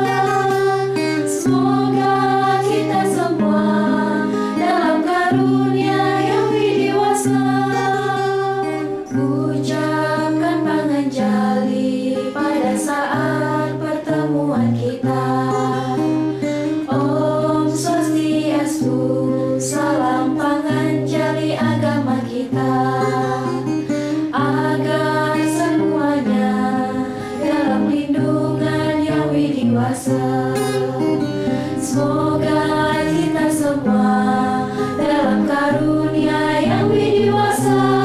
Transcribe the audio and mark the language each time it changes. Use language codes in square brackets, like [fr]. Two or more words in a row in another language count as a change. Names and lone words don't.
[id] Semoga kita semua dalam karunia yang widiwasa. Ucapkan panganjali pada saat pertemuan kita. [ban] Om Swastiastu, [id] salam panganjali agama kita. Agar semuanya dalam lindungan yang widiwasa. Semoga kita semua dalam karunia yang widiwasa.